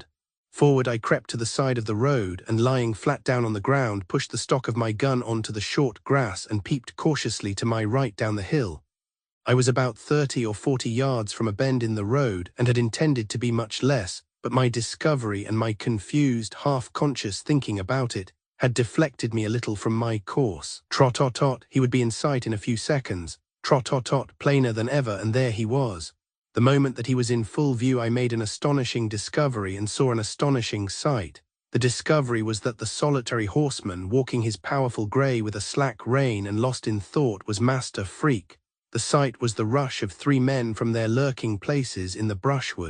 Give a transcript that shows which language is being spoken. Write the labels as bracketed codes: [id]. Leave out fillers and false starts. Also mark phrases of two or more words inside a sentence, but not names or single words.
[en] Forward I crept to the side of the road, and lying flat down on the ground, pushed the stock of my gun onto the short grass and peeped cautiously to my right down the hill. I was about 30 or 40 yards from a bend in the road and had intended to be much less, but my discovery and my confused, half-conscious thinking about it had deflected me a little from my course. Trot-tot-tot, he would be in sight in a few seconds. Trot-tot-tot, plainer than ever, and there he was. The moment that he was in full view, I made an astonishing discovery and saw an astonishing sight. The discovery was that the solitary horseman, walking his powerful grey with a slack rein and lost in thought, was Master Freak. The sight was the rush of 3 men from their lurking places in the brushwood.